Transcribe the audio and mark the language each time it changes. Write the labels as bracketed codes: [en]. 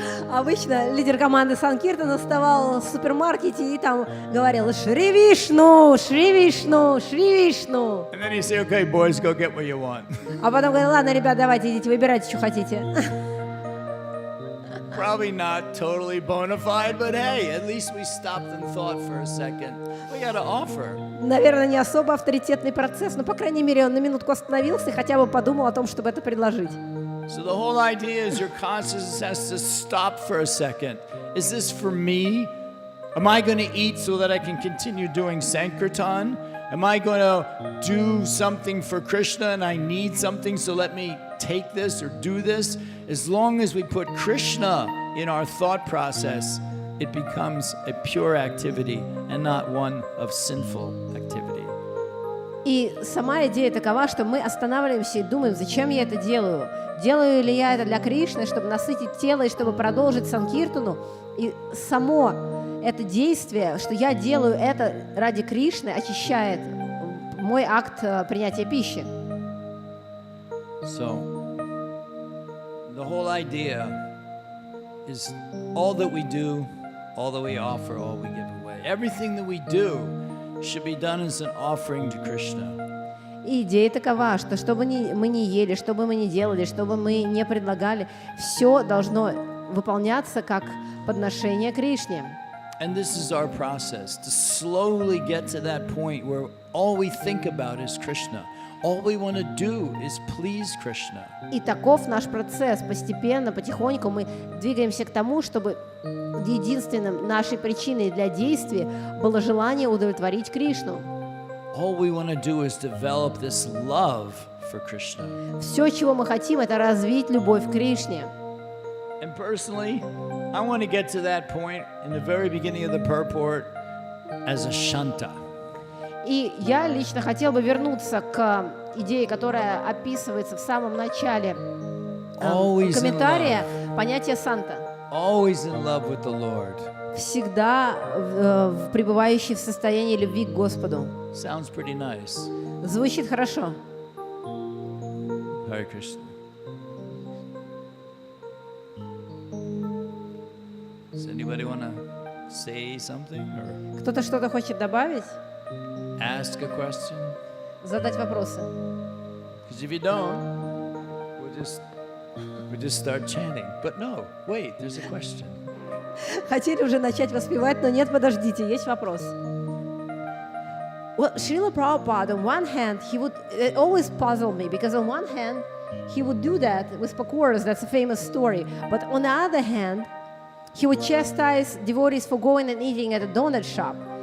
[ru] Обычно лидер команды Санкиртана вставал в супермаркете и там говорил «Шри Вишну, Шри Вишну, Шри Вишну». [en] And then he'd say, okay, boys, go get what you want. [ru] А потом говорил «Ладно, ребят, давайте идите, выбирайте, что хотите». [en] Probably not totally bona fide, but hey, at least we stopped and thought for a second. We got to offer. [ru] Наверное, не особо авторитетный процесс, но, по крайней мере, он на минутку остановился и хотя бы подумал о том, чтобы это предложить. [en] So the whole idea is your consciousness has to stop for a second. Is this for me? Am I going to eat so that I can continue doing Sankirtan? Am I going to do something for Krishna and I need something, so let me take this or do this? As long as we put Krishna in our thought process, it becomes a pure activity and not one of sinful activity. [ru] И сама идея такова, что мы останавливаемся и думаем, зачем я это делаю? Делаю ли я это для Кришны, чтобы насытить тело и чтобы продолжить санкиртану? И само это действие, что я делаю это ради Кришны, очищает мой акт принятия пищи. [en] So, the whole idea is all that we do, all that we offer, all we give away. Everything that we do should be done as an offering to Krishna. [ru] И идея такова, что что бы мы ни ели, что бы мы ни делали, что бы мы не предлагали, все должно выполняться как подношение Кришне. [en] And this is our process, to slowly get to that point where all we think about is Krishna. All we want to do is please Krishna. [ru] И таков наш процесс. Постепенно, потихоньку мы двигаемся к тому, чтобы единственным нашей причиной для действия было желание удовлетворить Кришну. [en] All we want to do is develop this love for Krishna. [ru] Все, чего мы хотим, это развить любовь к Кришне. [en] And personally, I want to get to that point in the very beginning of the purport as a shanta. [ru] И я лично хотел бы вернуться к идее, которая описывается в самом начале комментария, понятие санта. [en] Always in love with the Lord. [ru] Всегда пребывающий в состоянии любви к Господу. [en] Sounds pretty nice. [ru] Звучит хорошо. [en] Hare Krishna. Does anybody want to say something or [ru] Кто-то что-то хочет добавить? [en] ask a question? [ru] Задать вопросы? [en] Because if you don't, we'll just start chanting. But no, wait, there's a question. [ru] Хотели уже начать воспевать, но нет, подождите, есть вопрос. [en] Well, Srila Prabhupada, on one hand, it always puzzled me, because on one hand, he would do that with pakoras, that's a famous story, but on the other hand, he would chastise devotees for going and eating at a donut shop.